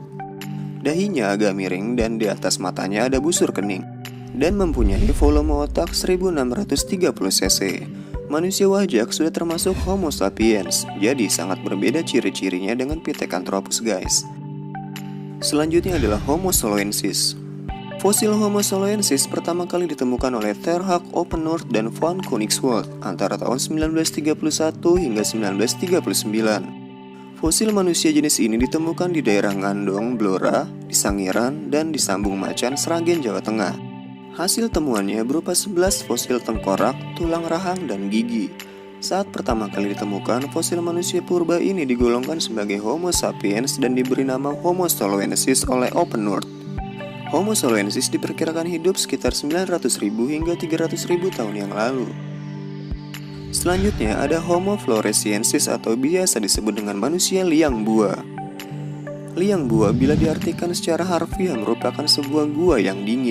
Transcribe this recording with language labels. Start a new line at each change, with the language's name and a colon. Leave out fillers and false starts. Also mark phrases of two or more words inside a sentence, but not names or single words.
Indonesian: Dahinya agak miring dan di atas matanya ada busur kening, dan mempunyai volume otak 1630 cc. Manusia wajak sudah termasuk Homo sapiens, jadi sangat berbeda ciri-cirinya dengan Pithecanthropus, guys. Selanjutnya adalah Homo soloensis. Fosil Homo soloensis pertama kali ditemukan oleh Terhak Oppenort dan Van Koenigswald antara tahun 1931 hingga 1939. Fosil manusia jenis ini ditemukan di daerah Ngandong, Blora, di Sangiran, dan di Sambung Macan, Sragen, Jawa Tengah. Hasil temuannya berupa 11 fosil tengkorak, tulang rahang, dan gigi. Saat pertama kali ditemukan, fosil manusia purba ini digolongkan sebagai Homo sapiens dan diberi nama Homo soloensis oleh Oppenort. Homo soloensis diperkirakan hidup sekitar 900.000 hingga 300.000 tahun yang lalu. Selanjutnya ada Homo floresiensis atau biasa disebut dengan manusia liang bua. Liang bua bila diartikan secara harfiah merupakan sebuah gua yang dingin.